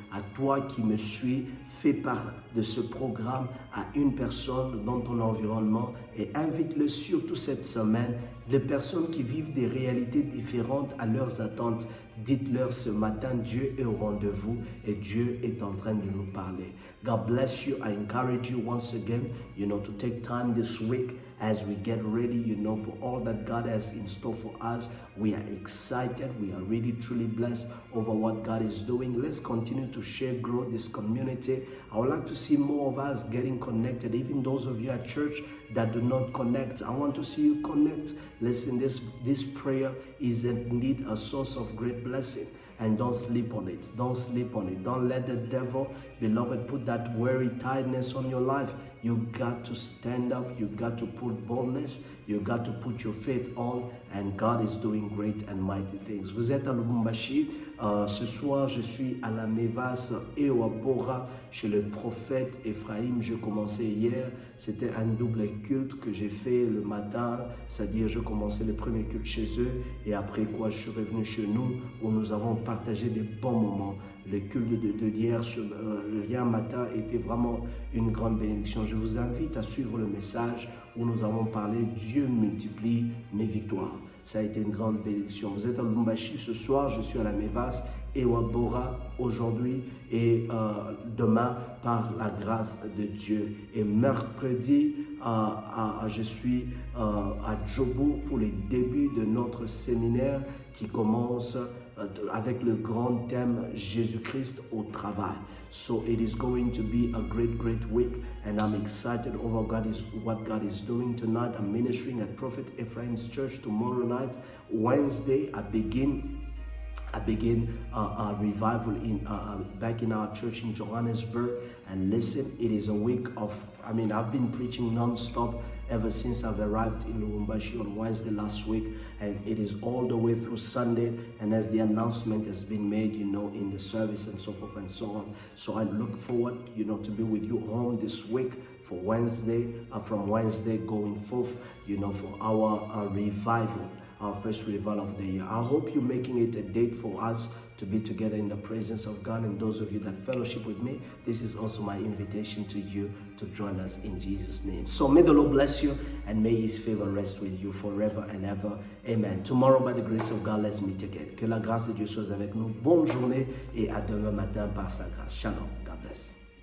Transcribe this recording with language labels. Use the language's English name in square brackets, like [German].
[French] À toi qui me suis, fais part de ce programme à une personne dans ton environnement et invite-le surtout cette semaine. Les personnes qui vivent des réalités différentes à leurs attentes, dites-leur ce matin, Dieu est au rendez-vous et Dieu est en train de nous parler. [English] God bless you. I encourage you once again, to take time this week as we get ready, for all that God has in store for us. We are excited. We are really, truly blessed over what God is doing. Let's continue to share, grow this community. I would like to see more of us getting connected. Even those of you at church that do not connect, I want to see you connect. Listen, this prayer is indeed a source of great blessing. And don't sleep on it. Don't sleep on it. Don't let the devil, beloved, put that worry, tiredness on your life. You got to stand up. You got to put boldness. You got to put your faith on. And God is doing great and mighty things. [French] Vous êtes à Lubumbashi. Ce soir, je suis à la Mévas et au Bora chez le prophète Ephraim. Je commençais hier. C'était un double culte que j'ai fait le matin. C'est-à-dire, je commençais le premier culte chez eux. Et après quoi, je suis revenu chez nous où nous avons partagé des bons moments. Le culte de hier matin était vraiment une grande bénédiction. Je vous invite à suivre le message où nous avons parlé « Dieu multiplie mes victoires ». Ça a été une grande bénédiction. Vous êtes à Lubumbashi ce soir, je suis à la Mévas et au Bora aujourd'hui et demain par la grâce de Dieu. Et mercredi, je suis à Djobo pour les débuts de notre séminaire qui commence avec le grand thème Jésus-Christ au travail. [English] So it is going to be a great, great week, and I'm excited over what God is doing tonight. I'm ministering at Prophet Ephraim's Church tomorrow night. Wednesday, I begin a revival back in our church in Johannesburg. And listen, it is a week of, I've been preaching non-stop ever since I've arrived in Lubumbashi on Wednesday last week, and it is all the way through Sunday, and as the announcement has been made, in the service and so forth and so on. So I look forward, to be with you home this week for Wednesday, from Wednesday going forth, for our revival, our first revival of the year. I hope you're making it a date for us to be together in the presence of God. And those of you that fellowship with me, this is also my invitation to you to join us in Jesus' name. So may the Lord bless you and may His favor rest with you forever and ever. Amen. Tomorrow, by the grace of God, let's meet again. [French] Que la grâce de Dieu soit avec nous. Bonne journée et à demain matin par sa grâce. Shalom. [English] God bless.